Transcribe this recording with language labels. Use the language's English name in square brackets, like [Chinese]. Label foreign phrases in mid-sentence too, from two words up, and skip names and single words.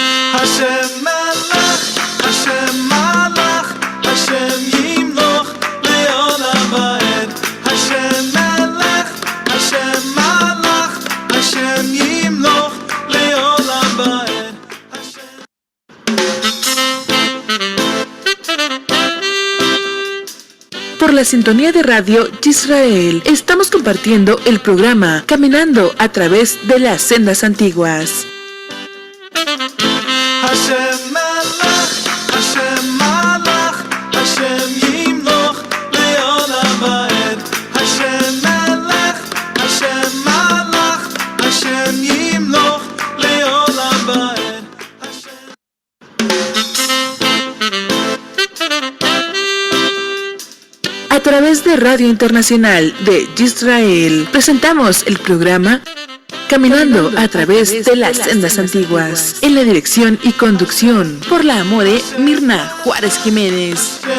[Hebrew] השם מלך, השם מלך, השם ימלוך לעולם ועד. השם מלך, השם מלך, השם ימלוך לעולם ועד. [Spanish] Por la sintonía de Radio Yisrael, estamos compartiendo el programa Caminando a través de las sendas antiguas. [Hebrew] השם מלך, השם מלך, השם ימלוך לעולם ועד. השם מלך, השם מלך, השם ימלוך לעולם ועד. [Spanish] A través de Radio Internacional de Yisrael, presentamos el programa Caminando a través de las sendas antiguas, en la dirección y conducción por la amore Mirna Juárez Jiménez.